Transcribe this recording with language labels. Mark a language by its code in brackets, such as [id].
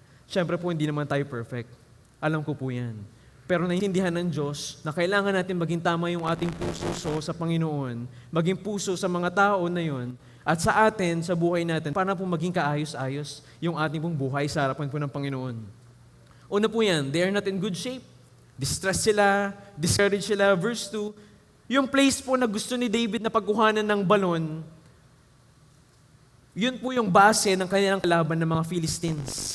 [tl] Siyempre po, hindi naman tayo perfect. Alam ko po yan. Pero naiintindihan ng Diyos na kailangan natin maging tama yung ating puso sa Panginoon, maging puso sa mga tao na yon, at sa atin, sa buhay natin, para po maging kaayos-ayos yung ating pong buhay sa harapan po ng Panginoon. Una po yan, [en] they are not in good shape. [tl] Distressed sila, discouraged sila. Verse 2, yung place po na gusto ni David na pagkuhanan ng balon, yun po yung base ng kanilang kalaban ng mga Philistines.